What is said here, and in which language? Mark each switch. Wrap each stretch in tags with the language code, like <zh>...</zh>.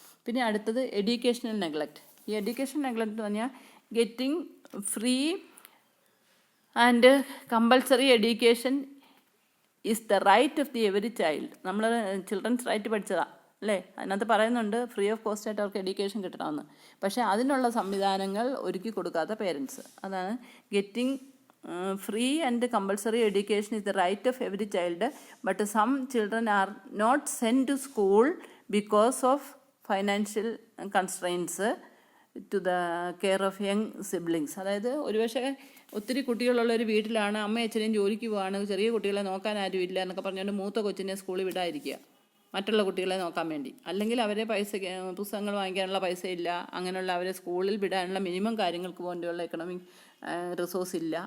<ml>പിന്നെ അടുത്തത് educational neglect. ഈ എഡ്യൂക്കേഷൻ നെഗ്ലക്റ്റ് എന്ന് പറഞ്ഞാൽ</ml> <en>Getting free and compulsory education is the right of the every child.</en> <ml>നമ്മൾ ചിൽഡ്രൻസ് റൈറ്റ് പഠിച്ചതാണ് അല്ലേ? അതിനകത്ത് പറയുന്നുണ്ട് ഫ്രീ ഓഫ് കോസ്റ്റ് ആയിട്ട് അവർക്ക് എഡ്യൂക്കേഷൻ കിട്ടണമെന്ന്. പക്ഷേ അതിനുള്ള സംവിധാനങ്ങൾ ഒരുക്കി കൊടുക്കാത്ത പേരൻസ്.</ml> <en>അതാണ് getting free and compulsory education is the right of every child, but some children are not sent to school because of financial constraints to the care of young siblings.</en> <ml>അതായത് ഒരുപക്ഷെ ഒത്തിരി കുട്ടികളുള്ളൊരു വീട്ടിലാണ്, അമ്മയും അച്ഛനെയും ജോലിക്ക് പോവാണ്, ചെറിയ കുട്ടികളെ നോക്കാൻ ആരും ഇല്ല എന്നൊക്കെ പറഞ്ഞുകൊണ്ട് മൂത്ത കൊച്ചിനെ സ്കൂളിൽ വിടാതിരിക്കുക മറ്റുള്ള കുട്ടികളെ നോക്കാൻ വേണ്ടി. അല്ലെങ്കിൽ അവരെ പുസ്തകങ്ങൾ വാങ്ങിക്കാനുള്ള പൈസ ഇല്ല, അങ്ങനെയുള്ള അവരെ സ്കൂളിൽ വിടാനുള്ള മിനിമം കാര്യങ്ങൾക്ക് വേണ്ടിയുള്ള എക്കണോമിക് റിസോഴ്സ് ഇല്ല.</ml>